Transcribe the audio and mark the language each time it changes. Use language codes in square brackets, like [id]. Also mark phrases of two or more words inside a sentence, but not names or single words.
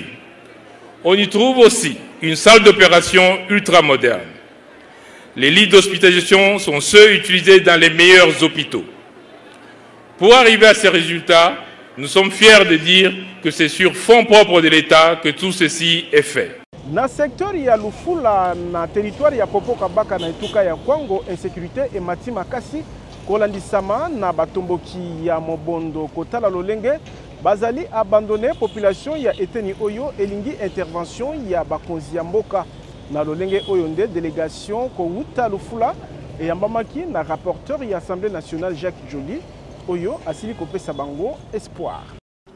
[fr] On y trouve aussi une salle d'opération ultramoderne. Les lits d'hospitalisation sont ceux utilisés dans les meilleurs hôpitaux. Pour arriver à ces résultats, nous sommes fiers de dire que c'est sur fonds propres de l'État que tout ceci est fait. [ln] Na secteur ya Lufula na territoire ya Popoka Baka na etuka ya Kwango insécurité et mati makasi kolandisama na batomboki ya Mobondo kotala lolenge bazali abandonné population ya eteni oyo elingi intervention ya bakonzi ya mboka na lolenge oyo nde délégation ko wuta Lufula et yambamaki na rapporteur ya Assemblée nationale Jacques Joly oyo asili kopesa bango espoir.